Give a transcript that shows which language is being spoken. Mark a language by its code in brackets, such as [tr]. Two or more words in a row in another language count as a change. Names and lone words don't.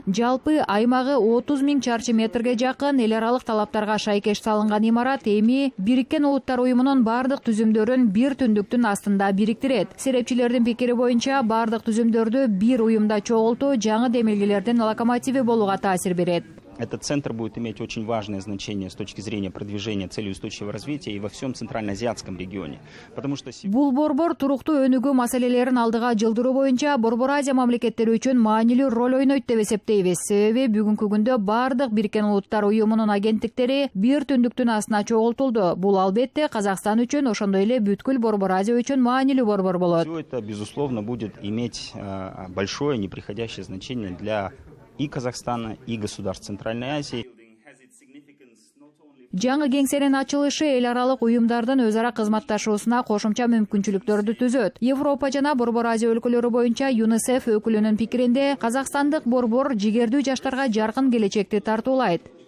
[ky] Жалпы аймагы 30 000 чарчы метрге жакын эл аралык талаптарга шайкеш салынган имарат эми Бириккен Улуттар уюмунун бардык түзүмдөрүн бир түндүктүн астында бириктирет. Серепчилердин пикири боюнча бардык түзүмдөрдү бир уюмда чогултуу жаңы демилгелердин локомотиви болууга таасир берет. [ru] Этот центр будет иметь очень важное значение с точки зрения продвижения целей устойчивого развития и во всем центральноазиатском регионе. Потому что [ky] бул борбор туруктуу өнүгүү маселелерин алдыга жылдыруу боюнча Борбор Азия мамлекеттери үчүн маанилүү роль ойнойт деп эсептейбиз. Себеби бүгүнкү күндө бардык Бириккен Улуттар уюмунун агенттиктери бир түндүктүн астына чогултулду. Бул албетте Казакстан үчүн, ошондой эле бүткүл Борбор Азия үчүн маанилүү борбор болот. [ru] Все это, безусловно, будет иметь большое неприходящее значение для и Казахстана, и государств Центральной Азии. [ky] Жаңы кеңсенин ачылышы эл аралык уюмдардын өз ара кызматташуусуна кошумча мүмкүнчүлүктөрдү түзөт. Европа жана Борбор Азия өлкөлөрү боюнча ЮНИСЕФ өкүлүнүн пикиринде казакстандык борбор жигердүү жаштарга жаркын келечекти тартуулайт.